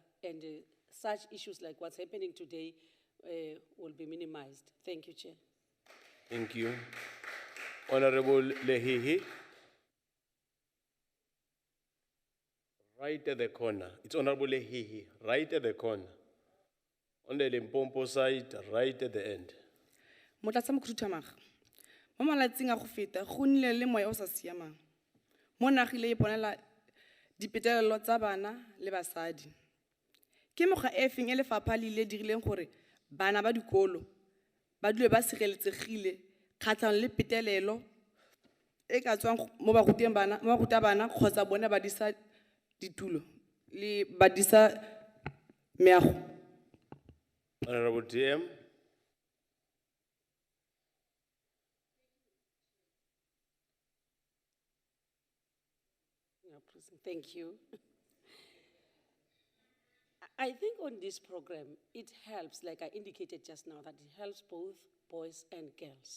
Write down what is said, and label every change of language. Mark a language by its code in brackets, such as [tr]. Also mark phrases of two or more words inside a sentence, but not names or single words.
[en] And such issues like what's happening today will be minimized. Thank you, Chair. Thank you. Honorable Lehihi. Right at the corner. It's Honorable Lehihi, right at the corner. On the Limpopo side, right at the end. [tn] Motlatsa mokhuduthamaga. Mo malatsing a go feta go nnile le moya o sa siamang. Mo nagile e bonela dipetelelo tsa bana le basadi. Ke mokgwa e feng e lefapha le ile dirileng gore bana ba dikolo ba dule ba sireletsegile kgatlhanong le petelelo e ka tswang mo barutabana kgotsa bone ba disa ditulo le ba disa meago. [en] Honorable DM. Thank you. I think on this program, it helps, like I indicated just now, that it helps both boys and girls.